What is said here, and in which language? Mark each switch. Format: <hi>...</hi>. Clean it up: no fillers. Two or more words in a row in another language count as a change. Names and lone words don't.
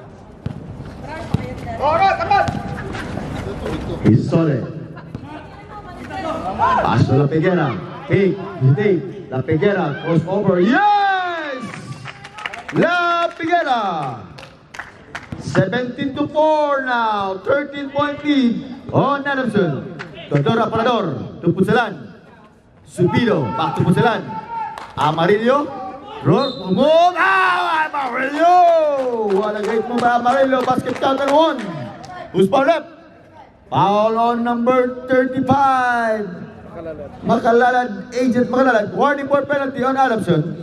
<en>He's solid. Pass to La Peguera. Hey, La Peguera goes over. Yes! La Peguera. 17-4 now. 13-point lead on Adamson. Aparador to Putsalan. Subido, back to Punsalan. Amarillo. Roll, move. Amarillo! What a great move by Amarillo. Basket count and 1. Who's foul left? Foul on number 35. Makalalad, Agent Makalalad. Warning for penalty on Adamson.</en>